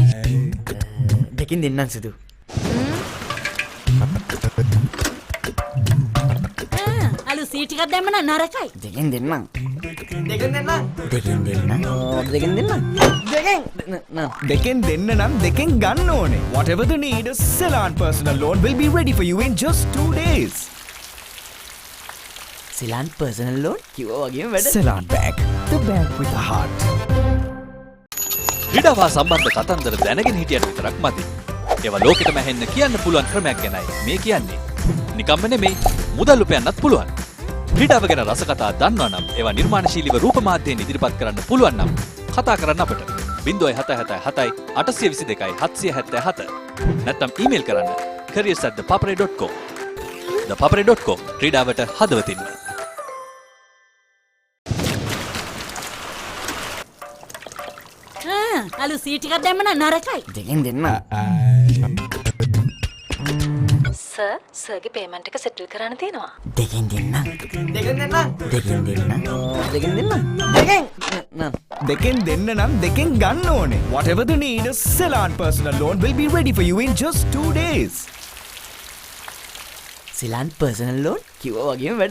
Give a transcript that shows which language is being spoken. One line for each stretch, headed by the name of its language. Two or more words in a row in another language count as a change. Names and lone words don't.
Sinhala: දෙකින් දෙන්නම් සිදු. අලු සීට් එකක් දැම්ම නම් නරකයි. දෙකින් දෙන්නම්. දෙකින් දෙන්නම්. දෙකින් දෙන්නම්. දෙකින් දෙන්නම්. දෙකෙන් දෙන්න නම් දෙකෙන් ගන්න ඕනේ.
English: Whatever the need, a Ceylon personal loan will be ready for you in just 2 days.
Sinhala: සිලාන් පර්සනල් ලෝන් කිව්වා වගේම වැඩ.
English: Ceylon Bank, the bank with a heart.
Sinhala: ක්‍රීඩාවා සම්බන්ධ කතන්දර දැනගෙන හිටියට විතරක් මදි. ඒවා ලෝකෙටම ඇහෙන්න කියන්න පුළුවන් ක්‍රමයක් ගැනයි මේ කියන්නේ. නිකම්ම නෙමෙයි, මුදල් උපයන්නත් පුළුවන්. ක්‍රීඩාව ගැන රසකතා දන්නවා නම් ඒවා නිර්මාණශීලීව රූප මාධ්‍යයෙන් ඉදිරිපත් කරන්න පුළුවන් නම් කතා කරන්න අපට 0777 822 777 නැත්නම් ඊමේල් කරන්න careers@thepapare.com. ThePapare.com ක්‍රීඩාවට හදවතින්ම. අලු සීට් එකක් දැම්ම නම් නරකයි. දෙකින් දෙන්නම්. සර් සර්ගේ පේමන්ට් එක සෙටල් කරන්න තියෙනවා. දෙකින් දෙන්නම්. දෙකින් දෙන්නම්. දෙකින් දෙන්නම්. දෙකින් දෙන්නම්. දෙකින් දෙකෙන් දෙන්න නම් දෙකෙන් ගන්න ඕනේ.
English: Whatever the need, a Ceylon personal loan will be ready for you in just 2 days.
Sinhala: සිලාන් පර්සනල් ලෝන් කිව්වා වගේම වැඩ.